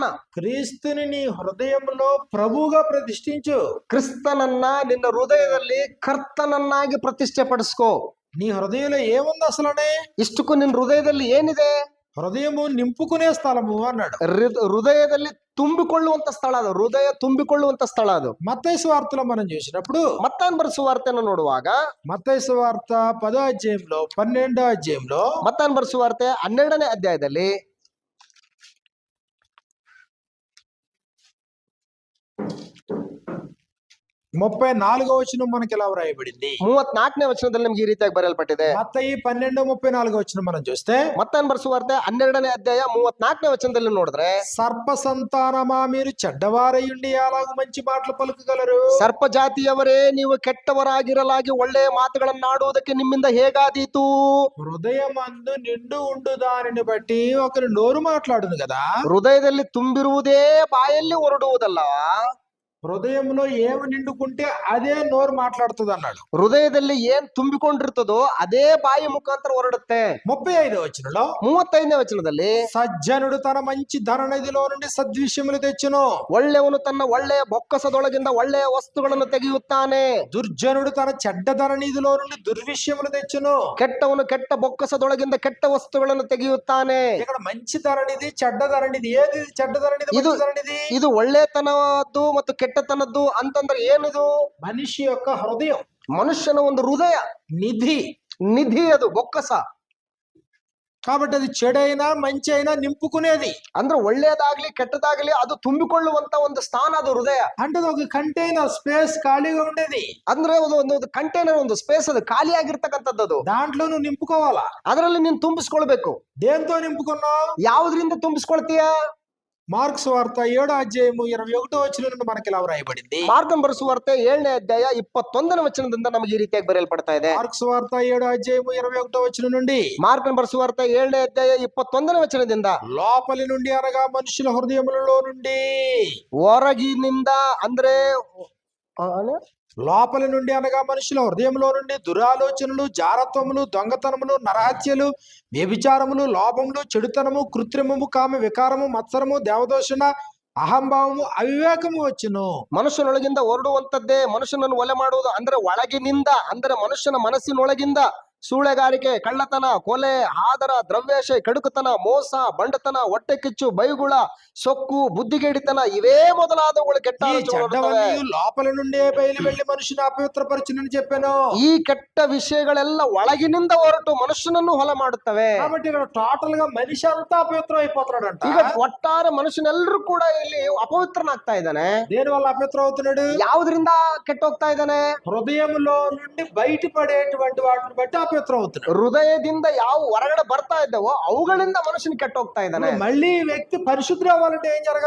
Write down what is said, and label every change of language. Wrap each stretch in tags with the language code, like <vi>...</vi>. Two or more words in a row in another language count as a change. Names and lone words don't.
<te>క్రీస్తుని నీ హృదయములో ప్రభువుగా ప్రతిష్ఠించు.</te> <kn>ಕ್ರಿಸ್ತನನ್ನ ನಿನ್ನ ಹೃದಯದಲ್ಲಿ ಕರ್ತನನ್ನಾಗಿ ಪ್ರತಿಷ್ಠೆಪಡಿಸ್ಕೋ.</kn> <te>నీ హృదయంలో ఏముంది అసలనే?</te> <kn>ಇಷ್ಟಕ್ಕೂ ನಿನ್ನ ಹೃದಯದಲ್ಲಿ ಏನಿದೆ?</kn> <te>హృదయము నింపుకునే స్థలము అన్నాడు.</te> <kn>ಹೃದಯದಲ್ಲಿ ತುಂಬಿಕೊಳ್ಳುವಂತ ಸ್ಥಳ ಅದು. ಹೃದಯ ತುಂಬಿಕೊಳ್ಳುವಂತ ಸ್ಥಳ ಅದು.</kn> <te>మత్తయి సువార్తలో మనం చూసినప్పుడు</te> <kn>ಮತ್ತಾನ್ ಬರೆಸುವ ವಾರ್ತೆಯನ್ನು ನೋಡುವಾಗ</kn> <te>మత్తయి సువార్త 10వ అధ్యాయంలో 12వ అధ్యాయంలో</te> <kn>ಮತ್ತಾನ್ ಬರೆಸುವ ವಾರ್ತೆ 12ನೇ ಅಧ್ಯಾಯದಲ್ಲಿ</kn> <te>34వ వచనం మనకి ఎలా వ్రాయబడింది?</te> <kn>34ನೇ ವಚನದಲ್ಲಿ ನಮ್ಗೆ ಈ ರೀತಿಯಾಗಿ ಬರೆಯಲ್ಪಟ್ಟಿದೆ.</kn> <te>మత్తయి 12:34 వచనం మనం చూస్తే</te> <kn>ಮತ್ತಾನ್ ಬರೆಸುವ ವಾರ್ತೆ 12ನೇ ಅಧ್ಯಾಯ 34ನೇ ವಚನದಲ್ಲಿ ನೋಡಿದ್ರೆ,</kn> <te>సర్ప సంతానమా మీరు చెడ్డవారయుండి అలాగ మంచి మాటలు పలుకగలరు?</te> <kn>ಸರ್ಪ ಜಾತಿಯವರೇ, ನೀವು ಕೆಟ್ಟವರಾಗಿರಲಾಗಿ ಒಳ್ಳೆಯ ಮಾತುಗಳನ್ನಾಡುವುದಕ್ಕೆ ನಿಮ್ಮಿಂದ ಹೇಗಾದೀತು?</kn> <te>హృదయమందు నిండు ఉండు దానిని బట్టి ఒకరు నోరు మాట్లాడును కదా.</te> <kn>ಹೃದಯದಲ್ಲಿ ತುಂಬಿರುವುದೇ ಬಾಯಲ್ಲಿ ಹೊರಡುವುದಲ್ಲ.</kn> <te>హృదయంలో ఏమి నిండుకుంటే అదే నోరు మాట్లాడుతుంది అన్నాడు.</te> <kn>ಹೃದಯದಲ್ಲಿ ಏನ್ ತುಂಬಿಕೊಂಡಿರ್ತದೋ ಅದೇ ಬಾಯಿ ಮುಖಾಂತರ ಹೊರಡುತ್ತೆ.</kn> <te>35వ వచనంలో</te> <kn>35ನೇ ವಚನದಲ್ಲಿ,</kn> <te>సజ్జనుడు తన మంచి ధననిధిలో నుండి సద్విషయములు తెచ్చును.</te> <kn>ಒಳ್ಳೆಯವನು ತನ್ನ ಒಳ್ಳೆಯ ಬೊಕ್ಕಸದೊಳಗಿಂದ ಒಳ್ಳೆಯ ವಸ್ತುಗಳನ್ನು ತೆಗೆಯುತ್ತಾನೆ.</kn> <te>దుర్జనుడు తన చెడ్డ ధననిధిలో నుండి దుర్విషయములు తెచ్చును.</te> <kn>ಕೆಟ್ಟವನು ಕೆಟ್ಟ ಬೊಕ್ಕಸದೊಳಗಿಂದ ಕೆಟ್ಟ ವಸ್ತುಗಳನ್ನು ತೆಗೆಯುತ್ತಾನೆ.</kn> <te>ఇక్కడ మంచి ధరనిధి చెడ్డ ధరనిధి ఏది? చెడ్డ ధరనిధి,</te> <kn>ಇದು</kn> <te>మంచి ధరనిధి.</te> <kn>ಇದು ಒಳ್ಳೆತನದ್ದು ಮತ್ತು ಕೆಟ್ಟತನದ್ದು ಅಂತಂದ್ರೆ ಏನಿದು?</kn> <te>మనిషి యొక్క హృదయం,</te> <kn>ಮನುಷ್ಯನ ಒಂದು ಹೃದಯ</kn> <te>నిధి.</te> <kn>ನಿಧಿ, ಅದು ಬೊಕ್ಕಸ.</kn> <te>కాబట్టి అది చెడైనా మంచి అయినా నింపుకునేది.</te> <kn>ಅಂದ್ರೆ ಒಳ್ಳೆಯದಾಗ್ಲಿ ಕೆಟ್ಟದಾಗ್ಲಿ ಅದು ತುಂಬಿಕೊಳ್ಳುವಂತ ಒಂದು ಸ್ಥಾನ ಅದು ಹೃದಯ.</kn> <te>అంటే అది ఒక కంటైనర్, స్పేస్ ఖాళీగా ఉండేది.</te> <kn>ಅಂದ್ರೆ ಒಂದು ಕಂಟೈನರ್, ಒಂದು ಸ್ಪೇಸ್, ಅದು ಖಾಲಿಯಾಗಿರ್ತಕ್ಕಂಥದ್ದು. ಅದು</kn> <te>దాంట్లో నువ్వు నింపుకోవాలా.</te> <kn>ಅದರಲ್ಲಿ ನೀನ್ ತುಂಬಿಸ್ಕೊಳ್ಬೇಕು.</kn> <te>దేంతో నింపుకున్నావు?</te> <kn>ಯಾವ್ದ್ರಿಂದ ತುಂಬಿಸ್ಕೊಳ್ತೀಯ?</kn> <te>మార్క్స్ వార్త 7వ అధ్యాయము 21వ వచనం నుండి మనకి ఇలా వ్రాయబడింది.</te> <kn>ಮಾರ್ಕನ್ ಬರೆಸುವ ವಾರ್ತೆ 7ನೇ ಅಧ್ಯಾಯ 21ನೇ ವಚನದಿಂದ ನಮಗೆ ಈ ರೀತಿಯಾಗಿ ಬರೆಯಲ್ಪಡ್ತಾ ಇದೆ.</kn> <te>మార్క్స్ వార్త 7వ అధ్యాయము 21వ వచనం నుండి,</te> <kn>ಮಾರ್ಕನ್ ಬರೆಸುವ ವಾರ್ತೆ 7ನೇ ಅಧ್ಯಾಯ 21ನೇ ವಚನದಿಂದ,</kn> <te>లోపలి నుండి అనగా మనుషుల హృదయములలో నుండి,</te> <kn>ಹೊರಗಿನಿಂದ ಅಂದ್ರೆ</kn> <te>లోపలి నుండి అనగా మనుషుల హృదయంలో నుండి దురాలోచనలు, జారత్వములు, దొంగతనములు, నరహత్యలు, వ్యభిచారములు, లోభములు, చెడుతనము, కృత్రిమము, కామ వికారము, మత్సరము, దేవదోషణ, అహంభావము, అవివేకము వచ్చును.</te> <kn>ಮನುಷ್ಯನೊಳಗಿಂದ ಹೊರಡುವಂತದ್ದೇ ಮನುಷ್ಯನನ್ನು ಒಲೆ ಮಾಡುವುದು. ಅಂದ್ರೆ ಒಳಗಿನಿಂದ, ಅಂದ್ರೆ ಮನುಷ್ಯನ ಮನಸ್ಸಿನೊಳಗಿಂದ ಸೂಳೆಗಾರಿಕೆ, ಕಳ್ಳತನ, ಕೊಲೆ, ಆದರ, ದ್ರವ್ಯಾಶೆ, ಕಡುಕತನ, ಮೋಸ, ಬಂಡತನ, ಹೊಟ್ಟೆ ಕಿಚ್ಚು, ಬೈಗುಳ, ಸೊಕ್ಕು, ಬುದ್ಧಿಗೇಡಿತನ, ಇವೇ ಮೊದಲಾದವುಗಳು ಕೆಟ್ಟ</kn> <te>ఈ</te> <kn>ಆಲೋಚನೆಗಳು</kn> <te>చెడ్డవన్నీ</te> <kn>ಬರ್ತವೆ.</kn> <te>లోపల నుండే బయలు వెళ్లి మనిషిని అపవిత్రపరచునని చెప్పాను.</te> <kn>ಈ ಕೆಟ್ಟ ವಿಷಯಗಳೆಲ್ಲ ಒಳಗಿನಿಂದ ಹೊರಟು ಮನುಷ್ಯನನ್ನು ಹೊಲ ಮಾಡುತ್ತವೆ.</kn> <te>కాబట్టి ఇక్కడ టోటల్ గా మనిషి అంతా అపవిత్రం అయిపోతున్నాడంట.</te> <kn>ಈಗ ಒಟ್ಟಾರೆ ಮನುಷ್ಯನೆಲ್ಲರೂ ಕೂಡ ಇಲ್ಲಿ ಅಪವಿತ್ರನಾಗ್ತಾ ಇದ್ದಾನೆ.</kn> <te>దేని వల్ల అపవిత్రం అవుతున్నాడు?</te> <kn>ಯಾವುದರಿಂದ ಕೆಟ್ಟ ಹೋಗ್ತಾ ಇದ್ದಾನೆ?</kn> <te>హృదయంలో నుండి బయటపడేటువంటి వాటిని బట్టి అపవిత్రం అవుతున్నాడు.</te> <kn>ಹೃದಯದಿಂದ ಯಾವ ಹೊರಗಡೆ ಬರ್ತಾ ಇದ್ದಾವೋ ಅವುಗಳಿಂದ ಮನುಷ್ಯನ ಕೆಟ್ಟ ಹೋಗ್ತಾ ಇದ್ದಾನೆ.</kn> <te>మళ్ళీ ఈ వ్యక్తి పరిశుద్ధి అవ్వాలంటే ఏం జరగాలి?</te>